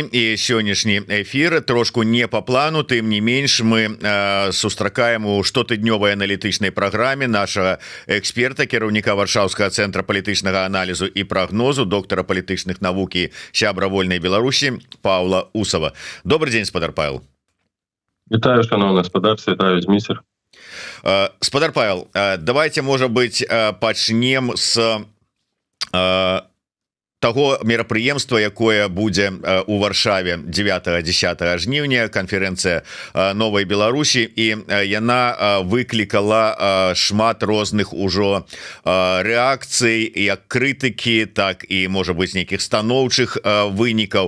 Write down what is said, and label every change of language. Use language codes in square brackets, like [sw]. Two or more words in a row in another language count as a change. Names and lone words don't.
[be] І сённяшні эфір трошку не по плану, тым не менш мы сустракаем у штотыднёвай аналітычнай праграме нашага эксперта, кіраўніка Варшаўскага цэнтра палітычнага аналізу і прагнозу, доктара палітычных навук і сябра вольнай Беларусі Паўла Усава. Добрый дзень, спадар Павел. Вітаю, шановны гаспадар, вітаю, Зміцер. Спадар Павел, [ru] давайте, может быть, [be] пачнем с того мерапрыемства, якое будзе у Варшаве 9-10 жніўня, канферэнцыя новай Беларусі, і яна выклікала шмат розных ужо рэакцый, як крытыкі, так і можа быць нейкіх станоўчых вынікаў.